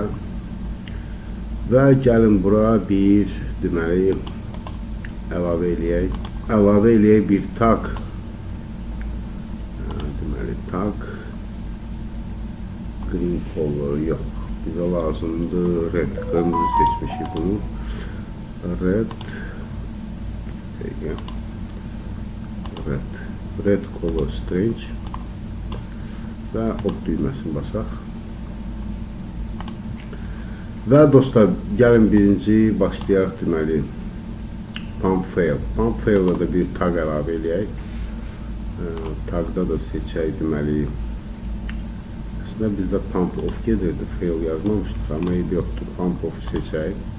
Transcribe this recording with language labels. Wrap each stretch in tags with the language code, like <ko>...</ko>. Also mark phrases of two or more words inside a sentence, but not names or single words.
<az>Və gəlin bura bir deməli əlavə eləyək. Əlavə eləyək bir tag. Deməli tag.</az> <en>Green color</en> <az>yox. Bizə lazımdır red. Qırmızı seçmişik bunu. Red.</az> <en>Red color strange.</en> <az>Və ok düyməsini basaq. Və dostlar, gəlin birinci başlayaq deməli</az> <en>pump fail. Pump fail'da</en> <az>da bir tag əlavə eləyək. Tagda da seçək deməli bizdə</az> <en>pump off</en> <az>gedirdi, fail yazmamışdır, amma eybi yoxdur,</az> <en>pump off</en> <az>seçək.</az>